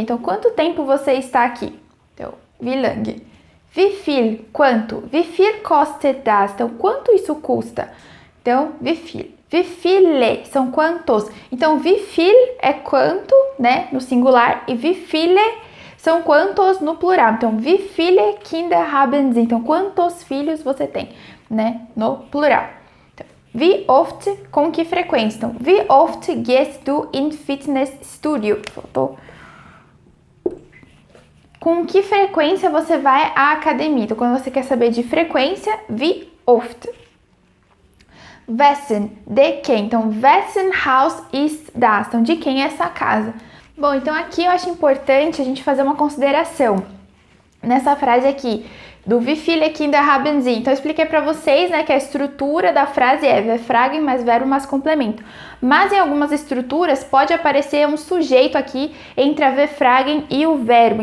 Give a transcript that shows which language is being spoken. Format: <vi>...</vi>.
<pt>Então, quanto tempo você está aqui? Então,</pt> <de>wie lange. Wie viel?</de> <pt>Quanto?</pt> <de>Wie viel kostet das?</de> <pt>Então, quanto isso custa? Então,</pt> <de>wie viel. Wie viele?</de> <pt>São quantos? Então,</pt> <de>wie viel</de> <pt>é quanto, né? No singular. E</pt> <de>wie viele</de> <pt>são quantos no plural. Então,</pt> <de>wie viele Kinder haben Sie?</de> <pt>Então, quantos filhos você tem, né? No plural.</pt> <de>Wie oft,</de> <pt>com que frequência? Então,</pt> <de>wie oft gehst du in Fitnessstudio?</de> <pt>Faltou. Com que frequência você vai à academia? Então, quando você quer saber de frequência,</pt> <de>wie oft.</de> <pt>Wessen, de quem? Então,</pt> <de>wessen Haus ist das?</de> <pt>Então, de quem é essa casa? Bom, então aqui eu acho importante a gente fazer uma consideração nessa frase aqui, do</pt> <de>wie viele Kinder haben Sie?</de> <pt>Então, eu expliquei para vocês, né, que a estrutura da frase é V-Fragen mais verbo mais complemento. Mas em algumas estruturas pode aparecer um sujeito aqui entre a V-Fragen e o verbo.</pt>